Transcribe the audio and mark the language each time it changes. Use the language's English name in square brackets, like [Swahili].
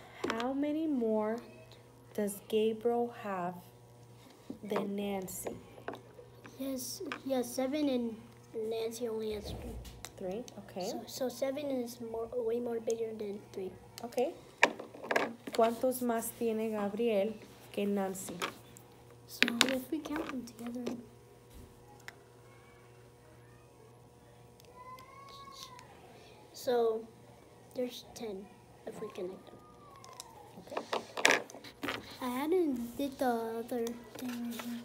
[English] How many more does Gabriel have than Nancy? Yes. He has 7, and Nancy only has 3. 3, okay. So 7 is way more bigger than 3. Okay. [Spanish] ¿Cuántos más tiene Gabriel que Nancy? [English] So if we count them together, so there's 10 if we connect them. Okay. I hadn't did the other thing right here.